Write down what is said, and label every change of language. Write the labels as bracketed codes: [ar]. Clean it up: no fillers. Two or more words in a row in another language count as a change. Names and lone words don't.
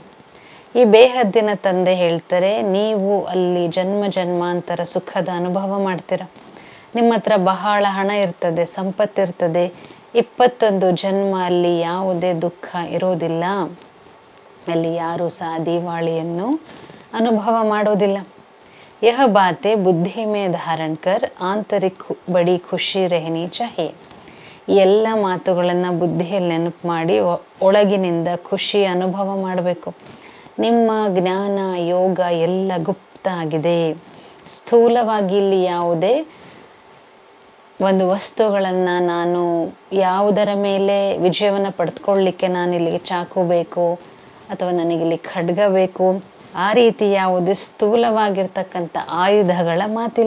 [kn] ಈ ಬೇಹದ್ದಿನ ತಂದೆ ಹೇಳ್ತಾರೆ, ನೀವು ಅಲ್ಲಿ ಜನ್ಮ ಜನ್ಮಾಂತರ ಸುಖದ ಅನುಭವ ಮಾಡ್ತೀರ. ನಿಮ್ಮ ಹತ್ರ ಬಹಳ ಹಣ ಇರ್ತದೆ, ಸಂಪತ್ತಿರ್ತದೆ, 21 ಜನ್ಮ ಅಲ್ಲಿ ಯಾವುದೇ ದುಃಖ ಇರೋದಿಲ್ಲ. ಅಲ್ಲಿ ಯಾರೂ ಸಹ ದಿವಾಳಿಯನ್ನು ಅನುಭವ ಮಾಡೋದಿಲ್ಲ. [hi] यह बातें बुद्धि में धारण कर आंतरिक बड़ी खुशी रहनी चाहिए. [kn] ಈ ಎಲ್ಲ ಮಾತುಗಳನ್ನು ಬುದ್ಧಿಯಲ್ಲಿ ನೆನಪು ಮಾಡಿ ಒಳಗಿನಿಂದ ಖುಷಿ ಅನುಭವ ಮಾಡಬೇಕು. ನಿಮ್ಮ ಜ್ಞಾನ ಯೋಗ ಎಲ್ಲ ಗುಪ್ತ ಆಗಿದೆ. ಸ್ಥೂಲವಾಗಿ ಇಲ್ಲಿ ಯಾವುದೇ ಒಂದು ವಸ್ತುಗಳನ್ನು ನಾನು ಯಾವುದರ ಮೇಲೆ ವಿಜಯವನ್ನು ಪಡೆದುಕೊಳ್ಳಲಿಕ್ಕೆ ನಾನು ಇಲ್ಲಿಗೆ ಚಾಕು ಬೇಕು ಅಥವಾ ನನಗಿಲ್ಲಿ ಖಡ್ಗ ಬೇಕು, ಆ ರೀತಿ ಯಾವುದೇ ಸ್ಥೂಲವಾಗಿರ್ತಕ್ಕಂಥ ಆಯುಧಗಳ ಮಾತಿಲ್ಲ.